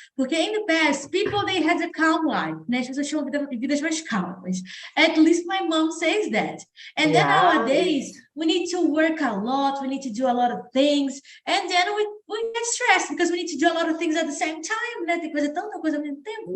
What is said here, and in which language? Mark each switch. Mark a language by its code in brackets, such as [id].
[en] Porque in the past, people, they had a calm life, né? [pt] As pessoas tinham vidas mais calmas. [en] At least my mom says that. And then nowadays, we need to work a lot, we need to do a lot of things, and then we get stressed because we need to do a lot of things at the same time, né? [pt] Tem que fazer tanta coisa ao mesmo tempo.